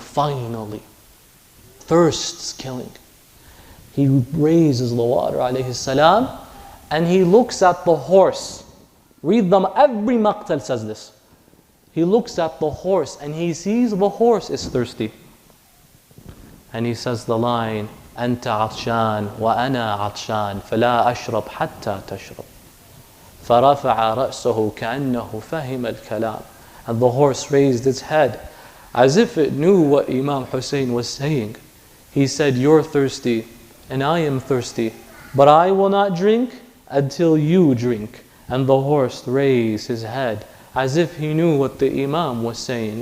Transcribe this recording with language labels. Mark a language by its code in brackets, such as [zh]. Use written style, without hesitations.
[en] Finally, thirst's killing. He raises the water, alayhi salam, and he looks at the horse. Read them, every maqtal says this. He looks at the horse and he sees the horse is thirsty. And he says the line, [ar] أنت عطشان وأنا عطشان فلا أشرب حتى تشرب. فرفع رأسه كأنه فهم الكلام. [en] And the horse raised its head as if it knew what Imam Hussein was saying. He said, you're thirsty and I am thirsty, but I will not drink until you drink. And the horse raised his head as if he knew what the Imam was saying.